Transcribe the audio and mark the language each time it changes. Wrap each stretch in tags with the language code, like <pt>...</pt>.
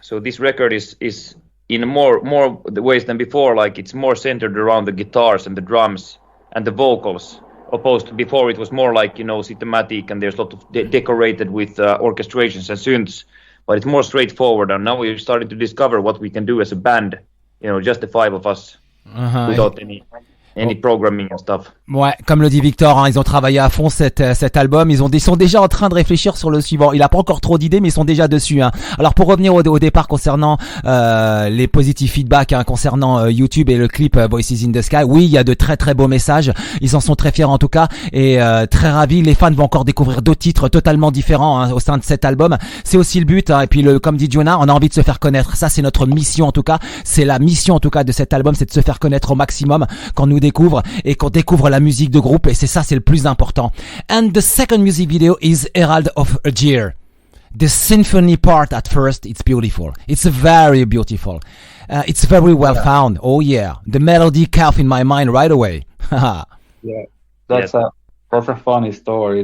<en>So this record is in more ways than before, like it's more centered around the guitars and the drums and the vocals, opposed to before it was more like, systematic, and there's a lot of decorated with orchestrations and synths, but it's more straightforward. And now we're starting to discover what we can do as a band, just the five of us, without any programming and stuff.</en> <fr>Ouais, comme le dit Victor, ils ont travaillé à fond cet album. Ils sont déjà en train de réfléchir sur le suivant. Il a pas encore trop d'idées, mais ils sont déjà dessus. Alors pour revenir au départ concernant les positifs feedbacks concernant YouTube et le clip Voices in the Sky, oui, il y a de très très beaux messages. Ils en sont très fiers en tout cas et très ravis. Les fans vont encore découvrir d'autres titres totalement différents au sein de cet album. C'est aussi le but. Et puis comme dit Joona, on a envie de se faire connaître. Ça, c'est notre mission en tout cas. C'est la mission en tout cas de cet album, c'est de se faire connaître au maximum quand nous découvre et qu'on découvre la musique de groupe, et c'est le plus important.</fr> <en>And the second music video is Herald of Aegir. The symphony part at first, it's beautiful. It's very beautiful. It's very well found. Oh yeah. The melody caught in my mind right away. Yeah. That's a funny story.</en>